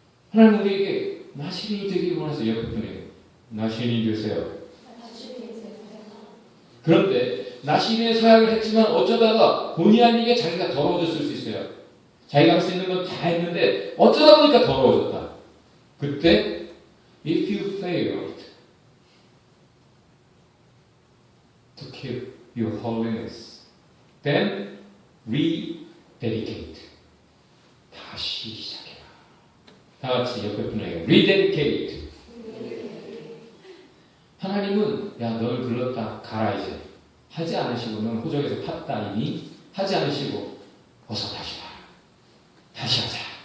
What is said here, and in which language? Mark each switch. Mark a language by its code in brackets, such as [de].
[ko] 하나님 우리에게 나시린이 되기를 원해서 옆에 분에게 나시린이 되세요. 그런데 나시린의 서약을 했지만 어쩌다가 본의 아니게 자기가 더러워졌을 수 있어요. 자기가 할 수 있는 건 다 했는데 어쩌다 보니까 더러워졌다. 그때 [en] if you failed to keep your holiness, then rededicate. [ko] 다시 시작해라. 다 같이 옆에 분에게 rededicate. 하나님은 널 글렀다 가라 이제 하지 않으시고 넌 호적에서 팠다 이미 하지 않으시고 어서 다시 와라. 다시 하자.